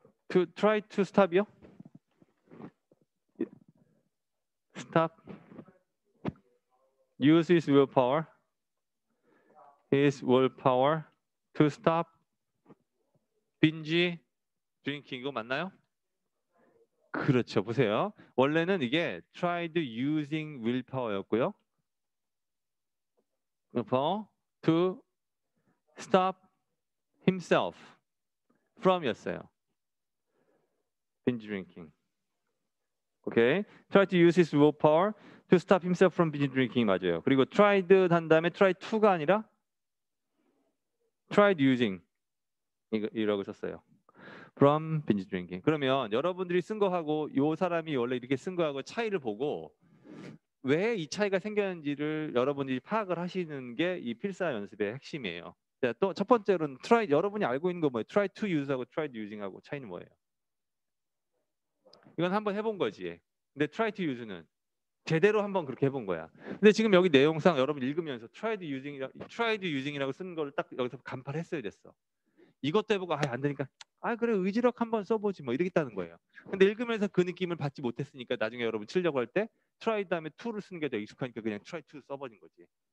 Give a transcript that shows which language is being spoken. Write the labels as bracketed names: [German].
[English] To try to stop이요? Stop. Use his willpower. His willpower to stop binge drinking. [Korean] 이거 맞나요? 그렇죠. 보세요. 원래는 이게 [English] tried using willpower [Korean] 였고요. [English] willpower to stop himself from이었어요. binge drinking. 오케이. Try to use his willpower to stop himself from binge drinking [Korean] 맞아요. 그리고 tried 한 다음에 try to가 아니라 tried using 이라고 썼어요. [English] From binge drinking. [Korean] 그러면 여러분들이 쓴 거하고 이 사람이 원래 이렇게 쓴 거하고 차이를 보고 왜 이 차이가 생겼는지를 여러분들이 파악을 하시는 게 이 필사 연습의 핵심이에요. 자, 또 첫 번째로는 try 여러분이 알고 있는 거 뭐예요? Try to use하고 try to using하고 차이는 뭐예요? 이건 한번 해본 거지. 근데 try to use는 제대로 한번 그렇게 해본 거야. 근데 지금 여기 내용상 여러분 읽으면서 try to using이라고 쓴 걸 딱 여기서 간파를 했어야 됐어. 이것도 해보고 안 되니까 그래 의지력 한번 써보지 뭐 이러겠다는 거예요. 근데 읽으면서 그 느낌을 받지 못했으니까 나중에 여러분 치려고 할 때 try 다음에 to를 쓰는 게 더 익숙하니까 그냥 try to 써버린 거지.